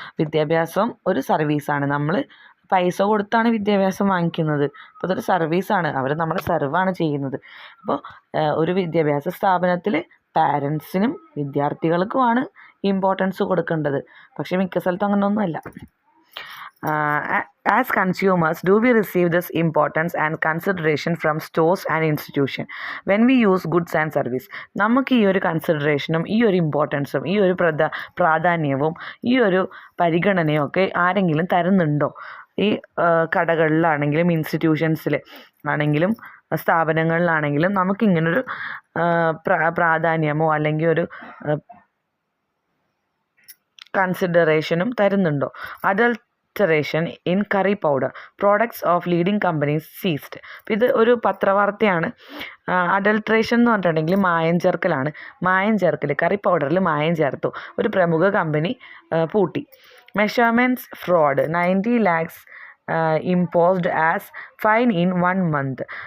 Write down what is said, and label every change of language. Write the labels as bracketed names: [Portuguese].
[Malayalam] വിദ്യാഭ്യാസം ഒരു സർവീസാണ്. നമ്മൾ പൈസ കൊടുത്താണ് വിദ്യാഭ്യാസം വാങ്ങിക്കുന്നത്. അപ്പോൾ അതൊരു സർവീസാണ്. അവർ നമ്മളെ സെർവാണ് ചെയ്യുന്നത്. അപ്പോൾ ഒരു വിദ്യാഭ്യാസ സ്ഥാപനത്തിൽ പാരൻസിനും വിദ്യാർത്ഥികൾക്കുമാണ് ഇമ്പോർട്ടൻസ് കൊടുക്കേണ്ടത്. പക്ഷേ മിക്ക സ്ഥലത്തും അങ്ങനെയൊന്നുമല്ല. [English] As consumers, do we receive this importance and consideration from stores and institution when we use goods and service? [Malayalam] നമുക്ക് ഈ ഒരു കൺസിഡറേഷനും ഈ ഒരു ഇമ്പോർട്ടൻസും ഈ ഒരു പ്രാധാന്യവും ഈ ഒരു പരിഗണനയും ഒക്കെ ആരെങ്കിലും തരുന്നുണ്ടോ? ഈ കടകളിലാണെങ്കിലും ഇൻസ്റ്റിറ്റ്യൂഷൻസിൽ ആണെങ്കിലും സ്ഥാപനങ്ങളിലാണെങ്കിലും നമുക്കിങ്ങനൊരു പ്രാധാന്യമോ അല്ലെങ്കിൽ ഒരു കൺസിഡറേഷനും തരുന്നുണ്ടോ? [English] Adulteration in curry powder products of leading companies seized. [Malayalam] ഇത് ഒരു പത്രവാർത്തയാണ്. അഡൾട്രേഷൻ എന്ന് പറഞ്ഞിട്ടുണ്ടെങ്കിൽ മായം ചേർക്കലാണ്. മായം ചേർക്കൽ, കറി പൗഡറിൽ മായം ചേർത്തു, ഒരു പ്രമുഖ കമ്പനി പൂട്ടി. [English] Measurements fraud, 90 lakhs imposed as fine in 1 month.